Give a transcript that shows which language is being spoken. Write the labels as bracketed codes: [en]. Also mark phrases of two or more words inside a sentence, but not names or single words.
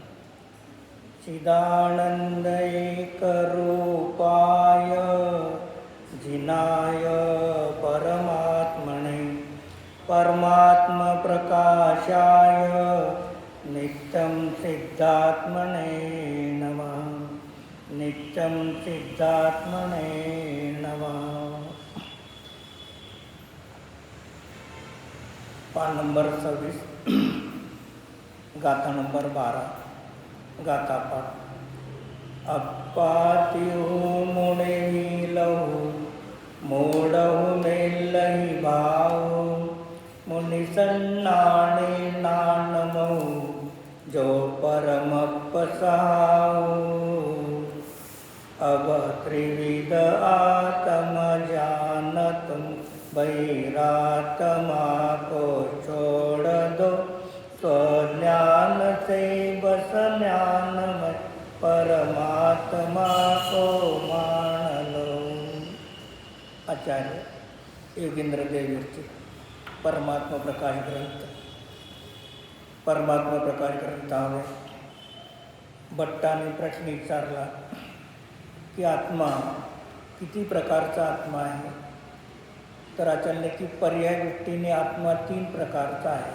[sa] चिदानंद एकरूपाय जिनाय परमात्मने परमात्मप्रकाशाय नित्यं सिद्धात्मने नमः. नित्यं सिद्धात्मने नमः. [mr] पान नंबर 26, गाथा नंबर 12. गाथा पाठ. [pra] अप्पातिहु मुड़े लहु मोड़हु मेलहि भाव मुनि सन्नाणे नानमहु जो परमपसाऊ. [hi] अब त्रिविध आत्म जानतुम बहिरात्मा को छोड़ दो स्वज्ञान से बस ज्ञानमय परमात्मा को मान लो. [mr] आचार्य योगेंद्र देवीचे परमात्मा प्रकाश ग्रंथ. परमात्मा प्रकाश ग्रंथामध्ये भट्टाने प्रश्न विचारला की आत्मा किती प्रकारचा आत्मा आहे. तर आचार्य की पर्याय दृष्टीने आत्मा 3 प्रकारचा आहे.